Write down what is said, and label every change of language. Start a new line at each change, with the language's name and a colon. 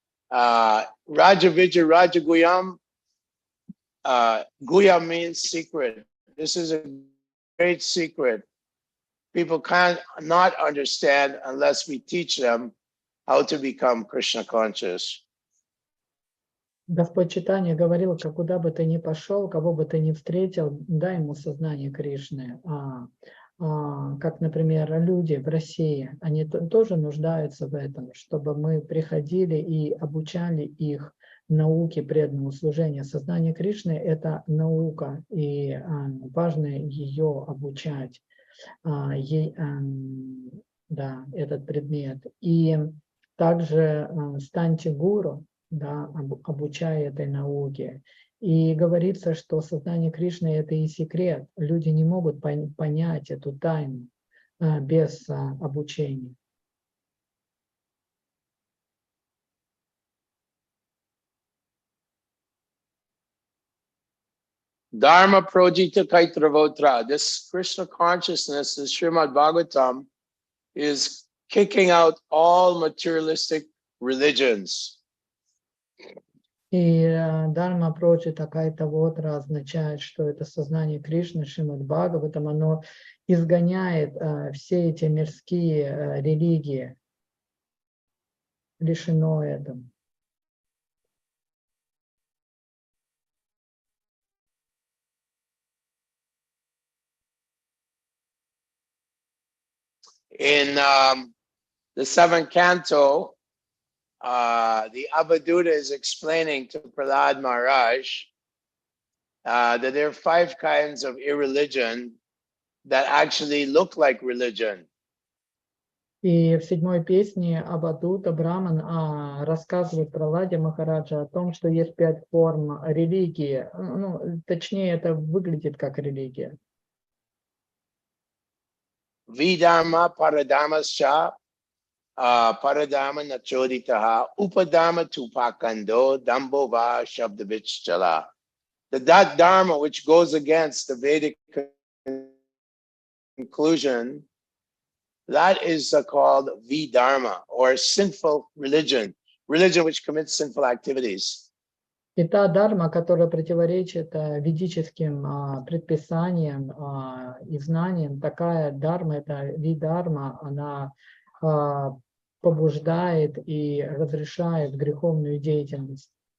Sanskrit: Raja Vijay Raja Guyam. Guyam
English: means secret. This is a great secret. People can't not understand unless we teach them how to become Krishna conscious.
Russian: Господь Чайтанья говорил, как куда бы ты ни пошел, кого бы ты ни встретил, дай ему сознание Кришны. Как, например, люди в России, они тоже нуждаются в этом, чтобы мы приходили и обучали их науке преданного служения. Сознание Кришны – это наука, и важно ее обучать, этот предмет. И также станьте гуру, да, обучая этой науке. И говорится, что сознание Кришны – это и секрет. Люди не могут понять эту тайну без обучения.
Sanskrit: Dharma Projita Kaitravotra.
English: This Krishna consciousness, this Srimad Bhagavatam, is kicking out all materialistic religions.
Russian: И
Sanskrit: Дharma Projita Kaitravotra
Russian: означает, что это сознание Кришны, Шримад Бхагаватам, оно изгоняет все эти мирские религии, лишено этого.
English: In the seventh canto, the Avadhuta is explaining to Prahlad Maharaj that there are 5 kinds of irreligion that actually look like religion.
Russian: И в 7-й песне Авадута Браман рассказывает про Ладья Махараджа о том, что есть 5 форм религии. Ну, точнее, это выглядит как религия.
Sanskrit: Vidharma paradharmascha paradharma nachoditaha upadharma tupakando dambova shabdavichchala.
English: That dharma which goes against the Vedic conclusion, that is called Vidharma, or sinful religion, religion which commits sinful activities.
Russian: И та дарма, которая противоречит ведическим предписаниям и знаниям, такая дарма, это видарма, она побуждает и разрешает греховную деятельность.